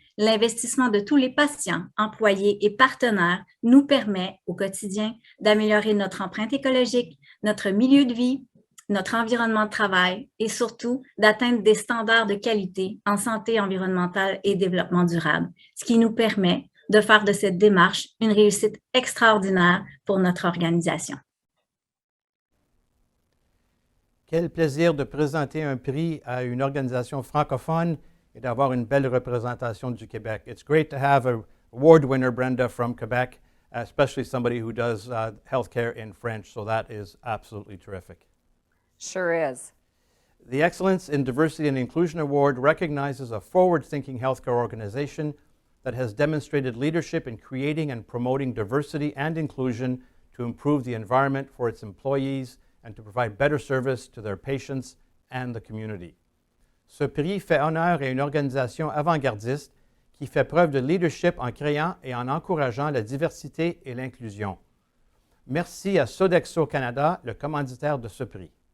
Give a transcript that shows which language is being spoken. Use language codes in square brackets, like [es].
[fr] L'investissement de tous les patients, employés et partenaires nous permet au quotidien d'améliorer notre empreinte écologique, notre milieu de vie, notre environnement de travail et surtout d'atteindre des standards de qualité en santé environnementale et développement durable, ce qui nous permet de faire de cette démarche une réussite extraordinaire pour notre organisation. Quel plaisir de présenter un prix à une organisation francophone et d'avoir une belle représentation du Québec. [en] It's great to have an award winner, Brenda, from Quebec, especially somebody who does healthcare in French, so that is absolutely terrific. Sure is. The Excellence in Diversity and Inclusion Award recognizes a forward-thinking healthcare organization that has demonstrated leadership in creating and promoting diversity and inclusion to improve the environment for its employees and to provide better service to their patients and the community. [fr] Ce prix fait honneur à une organisation avant-gardiste qui fait preuve de leadership en créant et en encourageant la diversité et l'inclusion. Merci à Sodexo Canada, le commanditaire de ce prix.